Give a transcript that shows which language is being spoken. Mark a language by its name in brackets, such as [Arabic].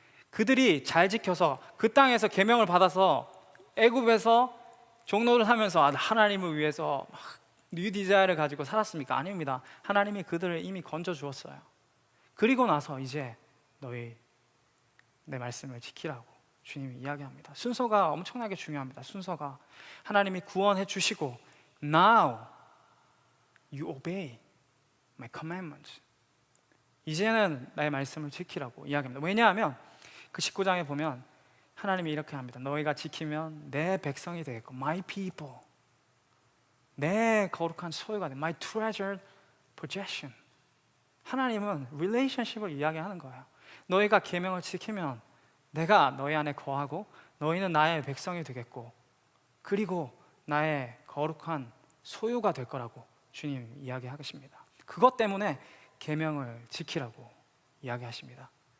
[Korean] 그들이 잘 지켜서 그 땅에서 계명을 받아서 애굽에서 종노를 하면서 하나님을 위해서 뉴 디자이어를 가지고 살았습니까? 아닙니다. 하나님이 그들을 이미 건져 주었어요. 그리고 나서 이제 너희 내 말씀을 지키라고 주님이 이야기합니다. 순서가 엄청나게 중요합니다. 순서가 하나님이 구원해 주시고 [English] Now you obey my commandments. [Korean] 이제는 나의 말씀을 지키라고 이야기합니다. 왜냐하면 그 19장에 보면 하나님이 이렇게 합니다. 너희가 지키면 내 백성이 되겠고 [English] my people, [Korean] 내 거룩한 소유가 돼. [English] my treasured possession. [Korean] 하나님은 relationship을 이야기하는 거예요. 너희가 계명을 지키면 내가 너희 안에 거하고 너희는 나의 백성이 되겠고 그리고 나의 거룩한 소유가 될 거라고 주님 이야기하십니다. 그것 때문에 계명을 지키라고 이야기하십니다.